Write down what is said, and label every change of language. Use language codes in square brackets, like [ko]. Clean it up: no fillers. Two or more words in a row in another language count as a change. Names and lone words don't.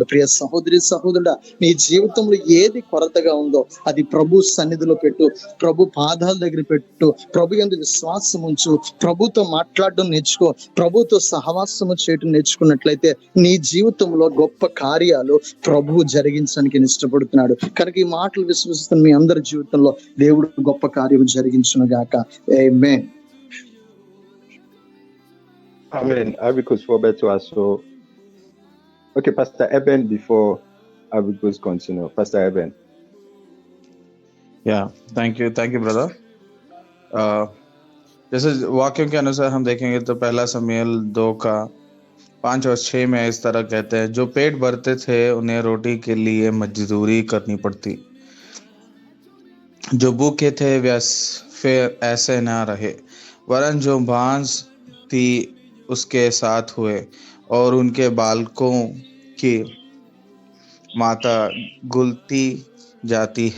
[te] ప్రియ సహోదరి సహోదరుడా, నీ జీవితంలో ఏది కొరతగా ఉందో అది ప్రభు సన్నిధిలో పెట్టు, ప్రభు పాదాల దగ్గర పెట్టు, ప్రభు యందు విశ్వాసం ఉంచు, ప్రభుతో మాట్లాడడం నేర్చుకో, ప్రభుతో సహవాసము చేయటం నేర్చుకున్నట్లయితే నీ జీవితంలో గొప్ప కార్యాలు ప్రభువు జరిగించడానికి ఇష్టపడుతున్నాడు. కనుక ఈ మాటలు విశ్వసిస్తున్న మీ అందరి జీవితంలో దేవుడు గొప్ప కార్యం జరిగించును గాక. ఆమేన్. [en] Amen. Abicus Roberto also. Okay, Pastor Eben, before Abicus continue. Pastor Eben. yeah thank you brother. [hi] जैसे वाक्यों के अनुसार हम देखेंगे तो पहला समूएल 2:5 और 6 में इस तरह कहते हैं, जो पेट भरते थे उन्हें रोटी के लिए मजदूरी करनी पड़ती, जो भूखे थे वे फिर ऐसे ना रहे, वरन जो बांझ थी उसके साथ हुए और उनके बालकों की माता गुलती जाती है।